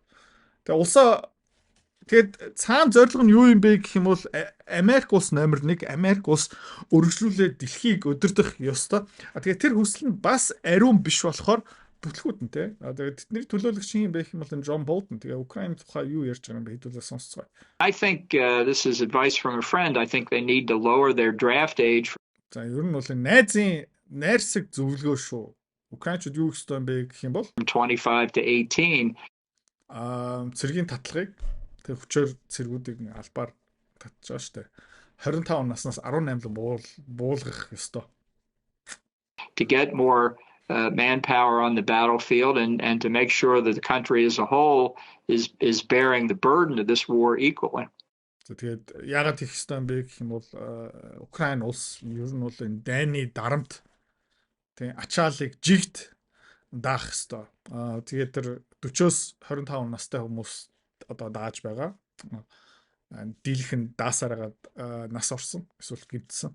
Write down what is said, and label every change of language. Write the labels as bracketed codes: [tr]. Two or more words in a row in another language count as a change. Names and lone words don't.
[mn] Тэгээ улсаа тэгэд цаана зорилго нь юу юм бэ гэх юм бол Америк улс номер 1 Америк улс өргөжлүүлээд дэлхийг өдөрдөх ёстой. Тэгээ тэр хүсэл нь бас ариун биш болохоор бүтлгүүд нь те. Тэгээ тэдний төлөөлөгч юм бэ гэх юм бол Джон Болтон. Тэгээ Украины тухай юу ярьж байгаа юм бэ хэдүүлээ сонсцгоо. [en] I think this is advice from a friend. I think they need to lower their draft age. [mn] За ер нь бол найзын найрсаг зөвлөгөө шүү. Украинчууд юу гэх ёстой юм бэ гэх юм бол [en] 25 to 18. [mn] Цэргийн татлагыг тэг хүчээр цэргүүдийг албаар татж байгаа штэ. 25 наснаас 18 буулгах ёстой. [en] To get more manpower on the battlefield and to make sure that the country as a whole is bearing the burden of this war equally. [mn] Тэгээд яагаад их ёстой юм бэ гэх юм бол Украин улс ер нь бол энэ дайны дарамт тэг ачаалыг жигт даах ёстой. Тэгээд тэр 40-оос 25 настай хүмүүс одоо дааж байгаа. Дийлхэн даасаар агаад нас орсон эсвэл гимтсэн.